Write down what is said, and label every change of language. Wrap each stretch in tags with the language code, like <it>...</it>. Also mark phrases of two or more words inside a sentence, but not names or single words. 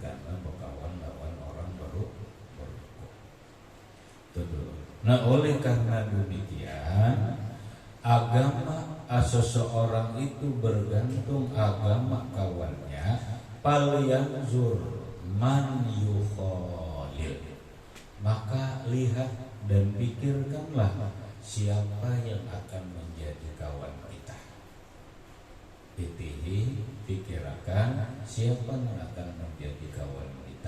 <bjn>Karena bakawan lawan orang baru berokok.</bjn> <id>Nah, oleh karena demikian, agama seseorang itu bergantung agama kawannya.</id> <ar>فلينظر من يخالل,</ar> <id>maka lihat dan pikirkanlah siapa yang akan menjadi kawan kita. Pikirkan siapa yang akan menjadi kawan kita.</id>